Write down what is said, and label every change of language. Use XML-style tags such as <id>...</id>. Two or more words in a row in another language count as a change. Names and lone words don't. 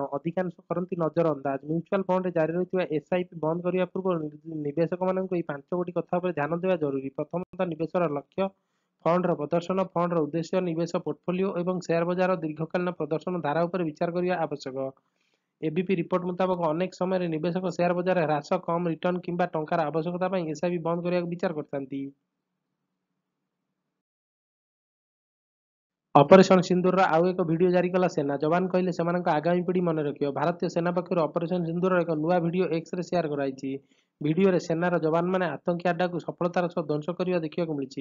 <or>ଅଧିକାଂଶ କରନ୍ତି ନଜରଅନ୍ଦାଜ। ମ୍ୟୁଚୁଆଲ ଫଣ୍ଡରେ ଜାରି ରହିଥିବା ଏସ୍ଆଇପି ବନ୍ଦ କରିବା ପୂର୍ବରୁ ନିବେଶକମାନଙ୍କୁ ଏହି 5ଗୋଟି କଥା ଉପରେ ଧ୍ୟାନ ଦେବା ଜରୁରୀ। ପ୍ରଥମତଃ, ନିବେଶର ଲକ୍ଷ୍ୟ, ଫଣ୍ଡର ପ୍ରଦର୍ଶନ, ଫଣ୍ଡର ଉଦ୍ଦେଶ୍ୟ, ନିବେଶ ପୋର୍ଟଫୋଲିଓ ଏବଂ ସେୟାର ବଜାରର ଦୀର୍ଘକାଳୀନ ପ୍ରଦର୍ଶନ ଧାରା ଉପରେ ବିଚାର କରିବା ଆବଶ୍ୟକ। ଏବିପି ରିପୋର୍ଟ ମୁତାବକ ଅନେକ ସମୟ ନିବେଶକ ସେୟାର ବଜାର ହ୍ରାସ କମ ରିଟର୍ନ କିମ୍ବା ଟଙ୍କାର ଆବଶ୍ୟକତା ପାଇଁ ଏସଆଇବି ବନ୍ଦ କରିବାକୁ ବିଚାର କରଥାନ୍ତି। ଅପରେସନ ସିନ୍ଦୁରର ଆଉ ଏକ ଭିଡିଓ ଜାରି କଲା ସେନା। ଯବାନ କହିଲେ ସେମାନଙ୍କ ଆଗାମୀ ପିଢି ମନେ ରଖିବ। ଭାରତୀୟ ସେନା ପକ୍ଷରୁ ଅପରେସନ ସିନ୍ଦୁରର ଏକ ନୂଆ ଭିଡିଓ ଏକ୍ସରେ ସେୟାର କରାଯାଇଛି। ଭିଡିଓରେ ସେନାର ଯବାନମାନେ ଆତଙ୍କୀ ଆଡ୍ଡାକୁ ସଫଳତାର ସହ ଧ୍ୱଂସ କରିବା ଦେଖିବାକୁ ମିଳିଛି।</or>